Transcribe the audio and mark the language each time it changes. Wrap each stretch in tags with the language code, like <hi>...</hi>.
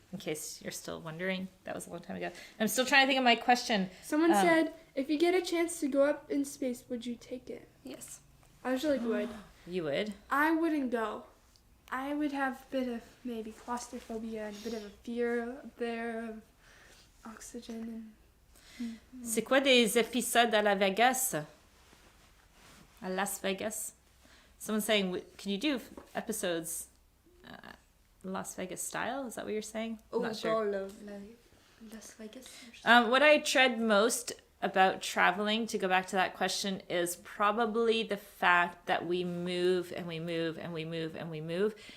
<en>in case you're still wondering. That was a long time ago. I'm still trying to think of my question. Someone said, if you get a chance to go up in space, would you take it? Yes. I usually would. You would? I wouldn't go. I would have a bit of maybe claustrophobia and a bit of a fear there of oxygen.</en> <fr>C'est quoi des épisodes à la Vegas? À Las Vegas?</fr> <en>Someone's saying, can you do episodes Las Vegas style? Is that what you're saying? I'm not sure. Las Vegas. What I dread most about traveling, to go back to that question, is probably the fact that we move and we move and we move and we move.</en>